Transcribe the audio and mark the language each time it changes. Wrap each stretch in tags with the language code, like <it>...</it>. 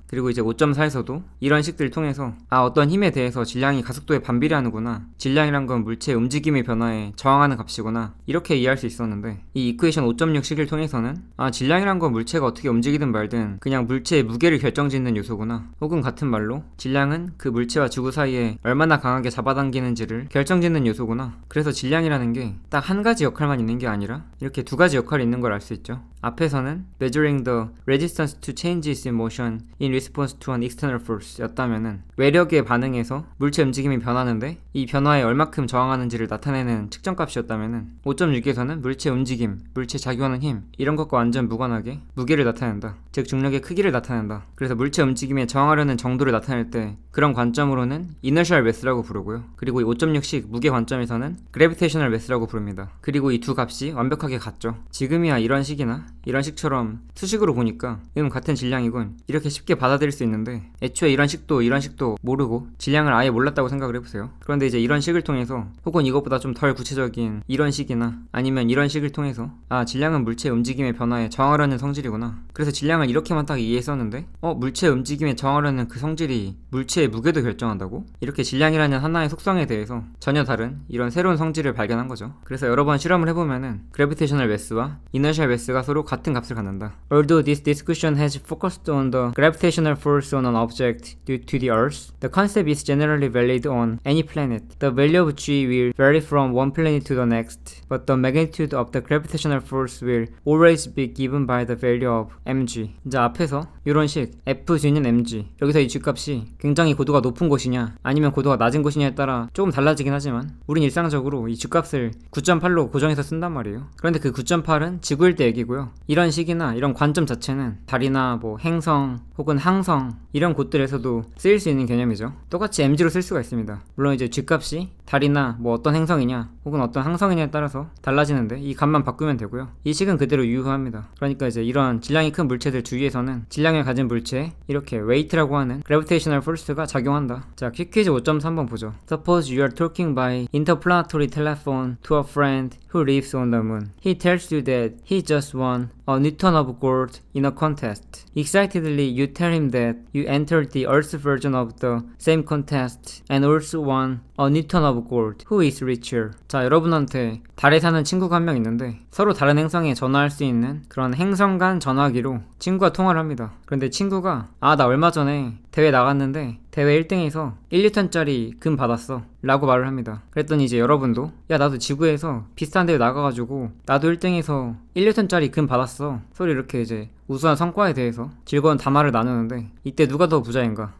<ko>그리고 이제 5.4에서도 이런 식들을 통해서 어떤 힘에 대해서 질량이 가속도에 반비례하는구나, 질량이란 건 물체의 움직임의 변화에 저항하는 값이구나, 이렇게 이해할 수 있었는데 이 이퀘이션 5.6 식을 통해서는 질량이란 건 물체가 어떻게 움직이든 말든 그냥 물체의 무게를 결정짓는 요소구나, 혹은 같은 말로 질량은 그 물체와 지구 사이에 얼마나 강하게 잡아당기는지를 결정짓는 요소구나. 그래서 질량이라는 게 딱 한 가지 역할만 있는 게 아니라 이렇게 두 가지 역할이 있는 걸 알 수 있죠. 앞에서는</ko> <en>measuring the resistance to changes in motion in response to an external force</en> <ko>였다면은 외력에 반응해서 물체 움직임이 변하는데 이 변화에 얼마큼 저항하는지를 나타내는 측정값이었다면은 5.6에서는 물체의 움직임, 물체 작용하는 힘 이런 것과 완전 무관하게 무게를 나타낸다. 즉 중력의 크기를 나타낸다. 그래서 물체 움직임에 저항하려는 정도를 나타낼 때 그런 관점으로는 inertial mass라고 부르고요. 그리고 이 5.6식 무게 관점에서는 gravitational mass라고 부릅니다. 그리고 이 두 값이 완벽하게 같죠. 지금이야 이런 식이나 이런 식처럼 수식으로 보니까 같은 질량이군 이렇게 쉽게 받아들일 수 있는데 애초에 이런 식도 모르고 질량을 아예 몰랐다고 생각을 해보세요. 그런데 이제 이런 식을 통해서 혹은 이것보다 좀 덜 구체적인 이런 식이나 아니면 이런 식을 통해서 질량은 물체의 움직임의 변화에 저항하려는 성질이구나. 그래서 질량을 이렇게만 딱 이해했었는데 물체의 움직임에 저항하려는 그 성질이 물체의 무게도 결정한다고? 이렇게 질량이라는 하나의 속성에 대해서 전혀 다른 이런 새로운 성질을 발견한 거죠. 그래서 여러 번 실험을 해보면은 gravitational mass와 inertial mass가 서로 같은 값을 갖는다.</ko> <en>Although this discussion has focused on the gravitational force on an object due to the Earth, the concept is generally valid on any planet. The value of G will vary from one planet to the next, but the magnitude of the gravitational force will always be given by the value of mg.</en> <ko>이제 앞에서 이런 식 Fg는 mg, 여기서 이 G값이 굉장히 고도가 높은 곳이냐 아니면 고도가 낮은 곳이냐에 따라 조금 달라지긴 하지만 우린 일상적으로 이 G값을 9.8로 고정해서 쓴단 말이에요. 그런데 그 9.8은 지구일 때 얘기고요. 이런 식이나 이런 관점 자체는 달이나 뭐 행성 혹은 항성 이런 곳들에서도 쓰일 수 있는 개념이죠. 똑같이 mg로 쓸 수가 있습니다. 물론 이제 G값이 달이나 뭐 어떤 행성이냐 혹은 어떤 항성이냐에 따라서 달라지는데 이 값만 바꾸면 되고요. 이 식은 그대로 유효합니다. 그러니까 이제 이런 질량이 큰 물체들 주위에서는 질량을 가진 물체에 이렇게 weight라고 하는 gravitational force가 작용한다. 자, 퀵퀴즈 5.3번 보죠.</ko> <en>Suppose you are talking by interplanetary telephone to a friend who lives on the moon. He tells you that he just won a Newton of gold in a contest. Excitedly, you tell him that you entered the Earth's version of the same contest and also won a Newton of gold. Who is richer?</en> <ko>자, 여러분한테 달에 사는 친구가 한 명 있는데 서로 다른 행성에 전화할 수 있는 그런 행성 간 전화기로 친구가 통화를 합니다. 그런데 친구가 나 얼마 전에 대회 나갔는데 대회 1등에서 1리턴짜리 금 받았어 라고 말을 합니다. 그랬더니 이제 여러분도 나도 지구에서 비슷한 대회 나가가지고 나도 1등에서 1리턴짜리 금 받았어 소리 이렇게 이제 우수한 성과에 대해서 즐거운 담화를 나누는데 이때 누가 더 부자인가?</ko>